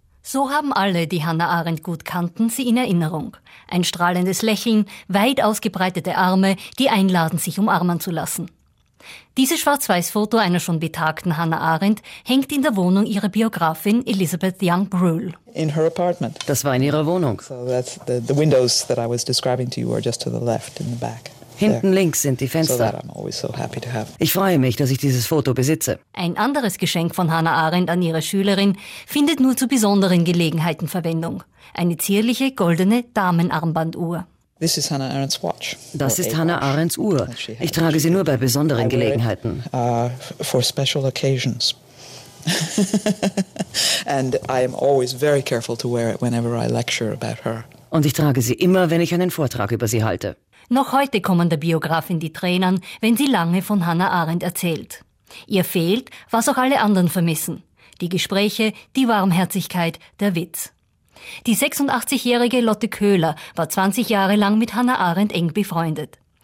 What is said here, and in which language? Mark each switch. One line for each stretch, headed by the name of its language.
German: So haben alle, die Hannah Arendt gut kannten, sie in Erinnerung. Ein strahlendes Lächeln, weit ausgebreitete Arme, die einladen, sich umarmen zu lassen. Dieses Schwarz-Weiß-Foto einer schon betagten Hannah Arendt hängt in der Wohnung ihrer Biografin Elizabeth Young Brühl.
English: In her apartment.
German: Das war in ihrer Wohnung.
English: So that's the windows that I was describing to you are just to the left in the back.
German: Hinten links sind die Fenster.
English: So happy to have.
German: Ich freue mich, dass ich dieses Foto besitze. Ein anderes Geschenk von Hannah Arendt an ihre Schülerin findet nur zu besonderen Gelegenheiten Verwendung. Eine zierliche, goldene Damenarmbanduhr.
English: This is Hannah Arendt's watch.
German: Das ist Hannah Arendts Uhr. Ich trage sie nur bei besonderen Gelegenheiten.
English: For special occasions. And I am always very careful to wear it whenever I lecture about her.
German: Und ich trage sie immer, wenn ich einen Vortrag über sie halte. Noch heute kommen der Biografin die Tränen, wenn sie lange von Hannah Arendt erzählt. Ihr fehlt, was auch alle anderen vermissen: die Gespräche, die Warmherzigkeit, der Witz. Die 86-jährige Lotte Köhler war 20 Jahre lang mit Hannah Arendt eng befreundet.